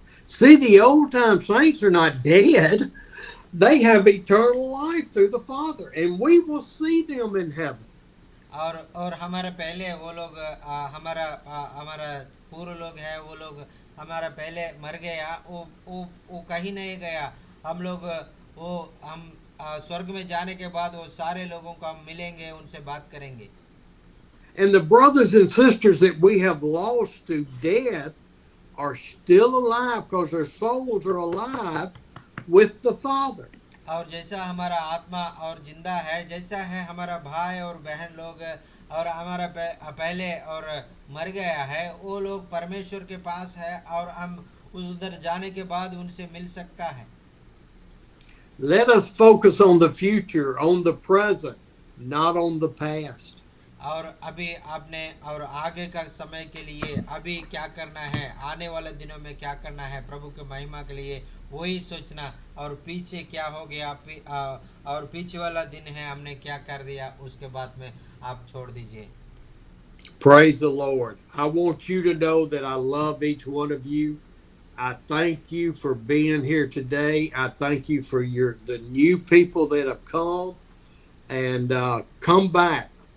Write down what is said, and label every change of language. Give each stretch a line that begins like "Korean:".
English: See, the old time saints are not dead. They have eternal life through the Father, and we will see them in heaven.
Hindi: और हमारे पहले वो लोग हमारा पूर्व लोग है, वो लोग हमारा पहले मर गया, वो कहीं नहीं गया। हम लोग वो हम स्वर्ग में जाने के बाद वो सारे लोगों को हम मिलेंगे, उनसे बात करेंगे।
English: And the brothers and sisters that we have lost to death are still alive because their souls are alive with the Father.
Hindi: और जैसा हमारा आत्मा और जिंदा है, जैसा है हमारा भाई और बहन लोग, और हमारा पहले और मर गया है, वो लोग परमेश्वर के पास है, और हम उस उधर जाने के बाद उनसे मिल सकता है।
English: Let us focus on the future, on the present, not on the past.
Hindi: और अभी आपने और आगे का समय के लिए अभी क्या करना है, आने वाले दिनों में क्या करना है प्रभु के महिमा के लिए, वही सोचना, और पीछे क्या हो गया और पीछे वाला दिन है हमने क्या कर दिया, उसके बाद में आप छोड़ दीजिए।
English: Praise the Lord. I want you to know that I love each one of you. I thank you for being here today. I thank you for the new people that have come, and come back.